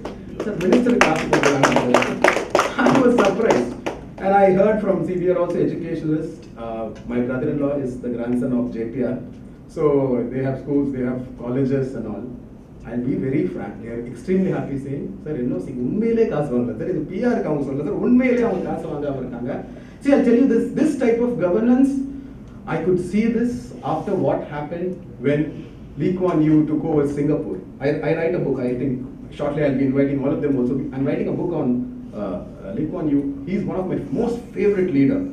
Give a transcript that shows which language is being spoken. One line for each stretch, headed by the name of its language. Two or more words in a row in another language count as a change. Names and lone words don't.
English: Sir, Minister, I was surprised. And I heard from, we are also educationalists. My brother-in-law is the grandson of JPR. So they have schools, they have colleges and all. I'll be very frank, they are extremely happy saying, sir,
Tamil: உன்மேலே காசு வாங்கல, sir, இது
English: PR account
Tamil: சொல்ல, sir, உன்மேலே அவங்க காசு வாங்க இருக்காங்க.
English: See, I'll tell you this type of governance, I could see this after what happened when Lee Kuan Yew took over Singapore. I write a book, I think shortly I'll be inviting all of them also. I'm writing a book on Lee Kuan Yew. He's one of my most favorite leaders.